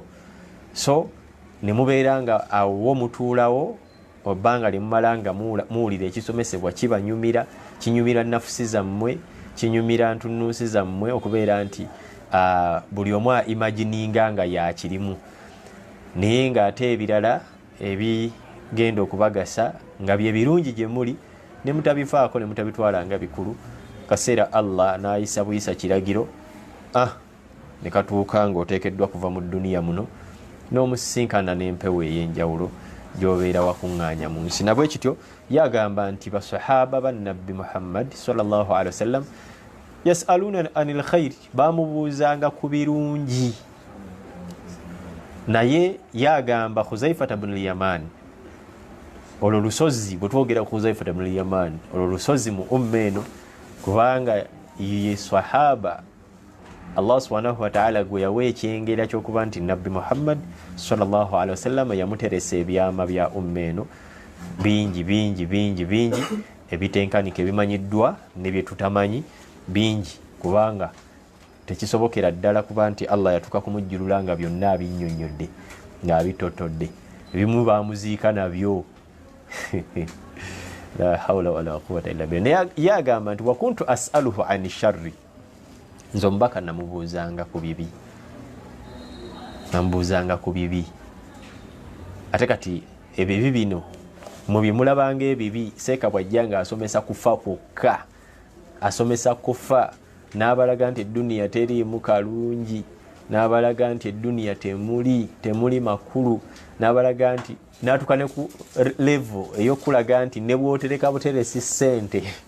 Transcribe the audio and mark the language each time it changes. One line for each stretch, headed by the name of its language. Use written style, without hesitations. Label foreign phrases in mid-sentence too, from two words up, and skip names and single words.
Ganda: So ne mubeera nga awo mutuulawo obbanga limumala nga muwulira ekisomesebwa kibanyumira, kinyumira nafusi zammwe, kinyumira ntunuusi zammwe, okubeera nti buli omu imagininga nga yakirimu, naye ng'ate ebirala ebigenda okubagasa nga bye birungi gye muli ne mutabifaako ne mutabitwala nga bikulu. Kaseera Allah n'ayisa buyisa kiragiro, ne katuuka ng'oteekeddwa kuva mu duniya muno n'omusisinkana n'empewo ey'enjawulo gy'obeera wakuŋŋaanya mu nsi. Nabwe kityo yagamba nti basahaba ba Nabbi Muhammad
Arabic: صلى الله عليه وسلم يسألون عن الخير,
Ganda: bamubuuzanga ku birungi. Naye yagamba Huzaifa ibn al-Yaman, olwo lusozi bwe twogera ku Huzaifa ibn al-Yaman, olwo lusozi mu umma eno, kubanga ye sahaba
Arabic: الله سبحانه وتعالى
Ganda: gwe yawa ekyengera ky'okuba nti Nabbi Muhammad
Arabic: صلى الله عليه وسلم
Ganda: yamuteresa ebyama bya umma eno bingi bingi bingi bingi, ebitenkanike bimanyiddwa ne bye tutamanyi bingi, kubanga tekisobokera ddala kuba nti Allah yatuka kumujjulula nga byonna abinnyonnyodde nga abitotodde, ebimu bamuziika nabyo
Arabic: لا حول ولا قوة إلا بالله.
Ganda: Yagamba nti
Arabic: وكنت أسأله عن الشر,
Ganda: nze omubaka namubuuzanga ku bibi, namubuuzanga ku bibi. Ate kati ebibi bino mu bimulabanga ebibi, seeka bwajja nga asomesa kufa kwokka, asomesa kufa, n'abalaga nti edduniya teriimu kalungi, n'abalaga nti edduniya temuli makulu, n'abalaga nti natuka ne ku level ey'okulaga nti ne bw'otereka buteresi ssente